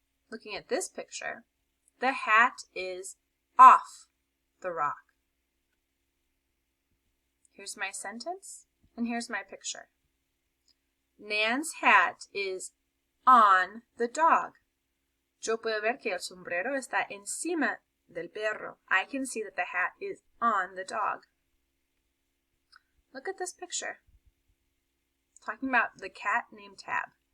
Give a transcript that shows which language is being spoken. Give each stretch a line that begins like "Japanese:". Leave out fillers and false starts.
English: Looking at this picture, the hat is off the rock. Here's my sentence, and here's my picture. Nan's hat is on the dog.
Spanish: Yo puedo ver que el sombrero está encima del perro.
English: I can see that the hat is on the dog. Look at this picture. Talking about the cat named Tab.